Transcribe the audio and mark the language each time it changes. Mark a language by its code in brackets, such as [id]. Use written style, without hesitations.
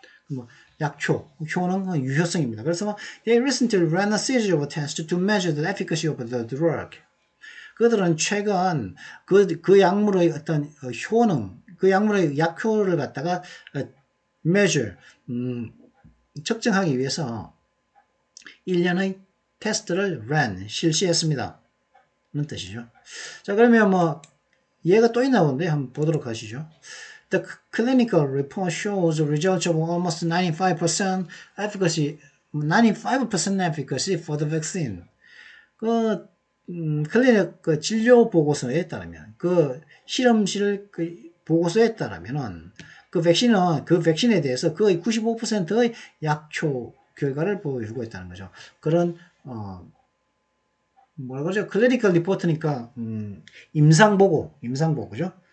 [ko] 뭐 약효, 효능, 유효성입니다. [en] 그래서 they recently ran a series of tests to measure the efficacy of the drug. [ko] 그들은 최근 그 약물의 어떤 효능, 그 약물의 약효를 갖다가 measure, 측정하기 위해서 1년의 테스트를 실시했습니다. 그런 뜻이죠. 자, 그러면 뭐 얘가 또 있나 본데 한번 보도록 하시죠. [en] The clinical report shows the results of almost 95% efficacy, 95% efficacy for the vaccine. [ko] 클리닉 진료 보고서에 따르면 실험실 보고서에 따르면은 그 백신에 대해서 거의 95%의 약효 결과를 보여주고 있다는 거죠. 그런 뭐라 그러죠? 클리니컬 리포트니까 임상보고죠.